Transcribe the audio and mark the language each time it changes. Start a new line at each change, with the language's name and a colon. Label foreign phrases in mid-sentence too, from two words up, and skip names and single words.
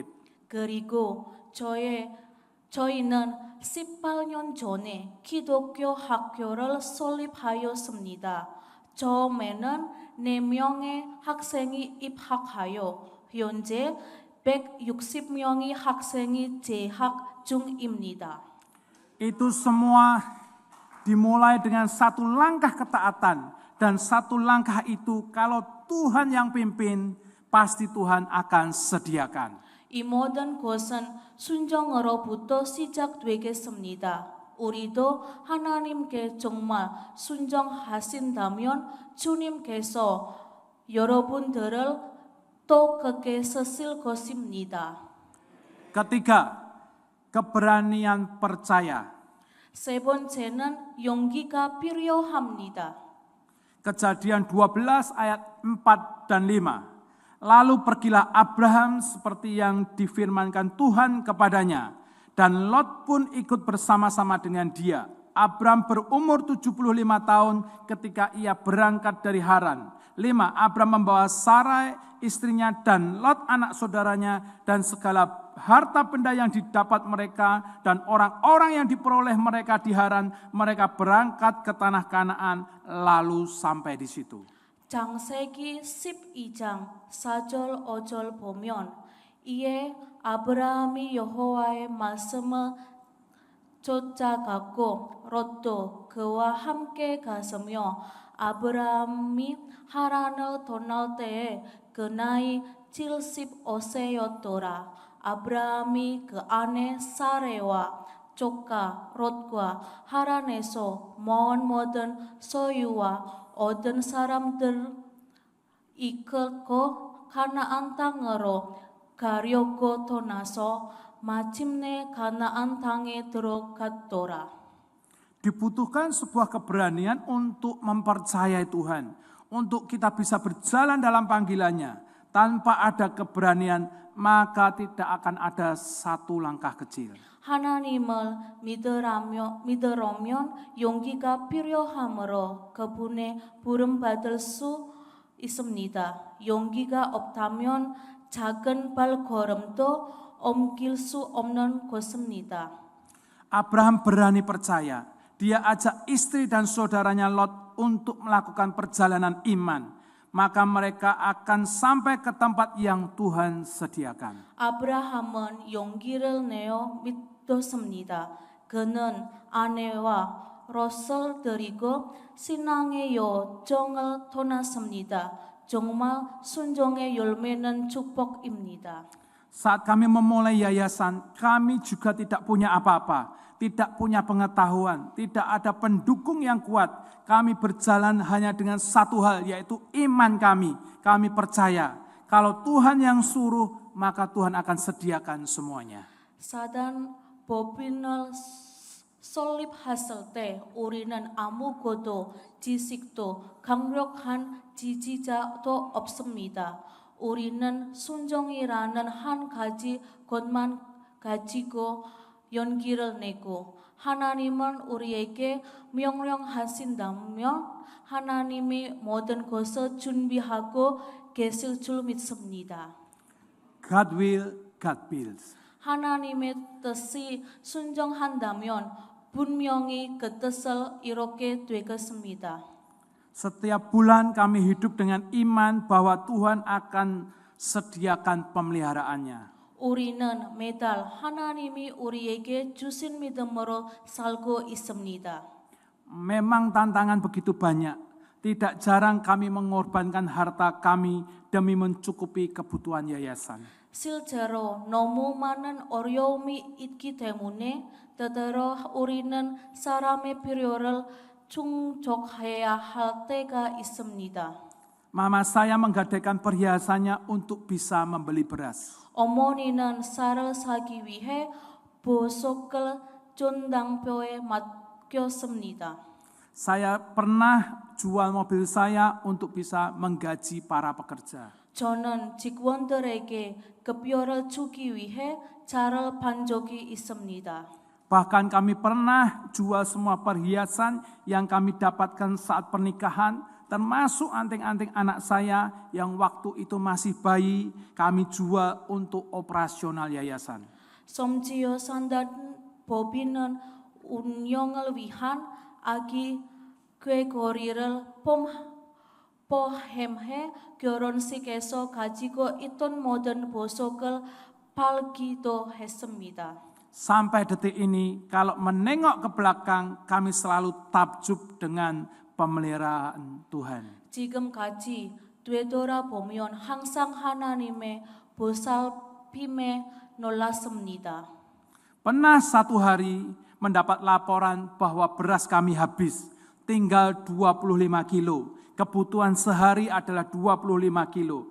Korean: 그리고 저희는 18년 전에 기독교 학교를 설립하였습니다. 처음에는 4명의 학생이 입학하여 현재 160명의 학생이 재학 중입니다.
Indonesian: Itu semua dimulai dengan satu langkah ketaatan dan satu langkah itu kalau Tuhan yang pimpin pasti Tuhan akan sediakan.
Korean: 이 모든 것은 순종으로부터 시작되겠습니다. 우리도 하나님께 정말 순종하신다면 주님께서 여러분들을 똑같게 쓰실 것입니다.
Indonesian: Ketiga, keberanian percaya.
Korean: 세 번째는 용기가 필요합니다.
Indonesian: Kejadian 12 ayat 4 dan 5. Lalu pergilah Abraham seperti yang difirmankan Tuhan kepadanya. Dan Lot pun ikut bersama-sama dengan dia. Abraham berumur 75 tahun ketika ia berangkat dari Haran. 5. Abraham membawa Sarai istrinya dan Lot anak saudaranya dan segala harta benda yang didapat mereka dan orang-orang yang diperoleh mereka di Haran. Mereka berangkat ke tanah Kanaan lalu sampai di situ.
Korean: 창세기 12장 4절 5절 보면 이에 아브라함이 여호와의 말씀을 쫓아갔고 롯도 그와 함께 갔으며 아브라함이 하란을 떠날 때에 그 나이 75세였더라. 아브라함이 그 아내 사레와 조카 롯과 하란에서 모은 모든 소유와 얻은 사람들 이끌고 가나안 땅으로 가려고 떠나서 마침내 가나안 땅에 들어갔더라.
Indonesian: Dibutuhkan sebuah keberanian untuk mempercayai Tuhan, untuk kita bisa berjalan dalam panggilannya. Tanpa ada keberanian, maka tidak akan ada satu langkah kecil.
Korean: 하나님을 믿으려면 용기가 필요하므로 그분의 부름 받을 수 있습니다. 용기가 없다면 작은 발걸음도 옮길 수 없는 것입니다.
Indonesian: Abraham berani percaya. Dia ajak istri dan saudaranya Lot untuk melakukan perjalanan iman. Maka mereka akan sampai ke tempat yang Tuhan sediakan.
Korean: 아브라함은 용기를 내어 믿었습니다. 그는 아내와 롯을 데리고 신앙의 여정을 떠났습니다. 정말 순종의 열매는 축복입니다.
Indonesian: Saat kami memulai yayasan, kami juga tidak punya apa-apa, tidak punya pengetahuan, tidak ada pendukung yang kuat. Kami berjalan hanya dengan satu hal, yaitu iman kami. Kami percaya, kalau Tuhan yang suruh, maka Tuhan akan sediakan semuanya.
Korean: 사단 법인을 설립했을 때 우리는 아무것도 지식도 강력한 지지자도 없습니다. 우리는 순종이라는 한 가지 것만 가지고 용기를 내고 하나님은 우리에게 명령하신다면 하나님이 모든 것을 준비하고 계실 줄 믿습니다.
English: God will, God builds.
Korean: 하나님의 뜻이 순종한다면 분명히 그 뜻을 이루게 되겠습니다.
Indonesian: Setiap bulan kami hidup dengan iman bahwa Tuhan akan sediakan pemeliharaannya.
Korean: 우리는 매달 하나님이 우리에게 주신 믿음으로 살고 있습니다.
Indonesian: Memang tantangan begitu banyak. Tidak jarang kami mengorbankan harta kami demi mencukupi kebutuhan yayasan.
Korean: 실제로 너무 많은 어려움이 있기 때문에 때때로 우리는 사람의 필요를 충족해야 할 때가 있습니다.
Indonesian: Mama saya menggadaikan perhiasannya untuk bisa membeli beras.
Korean: 어머니는 쌀을 사기 위해 보석을 전당포에 맡겼습니다.
Indonesian: Saya pernah jual mobil saya untuk bisa menggaji para pekerja.
Korean: 저는 직원들에게 급여를 주기 위해 차를 판 적이 있습니다.
Indonesian: Bahkan kami pernah jual semua perhiasan yang kami dapatkan saat pernikahan, termasuk anting-anting anak saya yang waktu itu masih bayi, kami jual untuk operasional yayasan.
Korean: 심지어 산단 법인은 운영을 위한 아기 꾀거리를 포함해 결혼식에서 가지고 있던 모든 보석을 팔기도 했습니다.
Indonesian: Sampai detik ini, kalau menengok ke belakang, kami selalu takjub dengan pemeliharaan Tuhan.
Korean: 지금까지 되돌아보면 항상 하나님의 보살핌에 놀랐습니다.
Indonesian: Pernah satu hari mendapat laporan bahwa beras kami habis, tinggal 25 kilo. Kebutuhan sehari adalah 25 kilo.